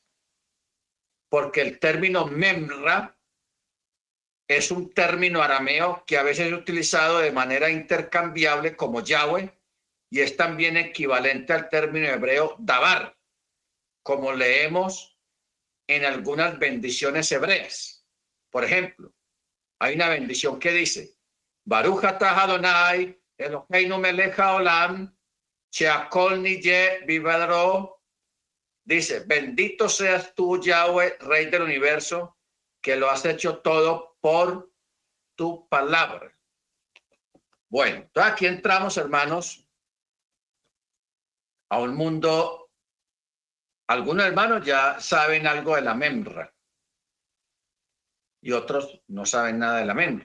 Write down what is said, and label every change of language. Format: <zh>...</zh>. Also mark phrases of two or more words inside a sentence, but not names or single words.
<es>Porque el término Memra es un término arameo que a veces es utilizado de manera intercambiable como Yahweh y es también equivalente al término hebreo Dabar, como leemos en algunas bendiciones hebreas. Por ejemplo, hay una bendición que dice,</es> <he>ברוך אתה אדוני אלוהינו מלך העולם שהכל נהיה בדברו.</he> <es>Dice, bendito seas tú, Yahweh, Rey del universo, que lo has hecho todo por tu palabra. Bueno, entonces aquí entramos, hermanos, a un mundo. Algunos hermanos ya saben algo de la Memra y otros no saben nada de la Memra.</es>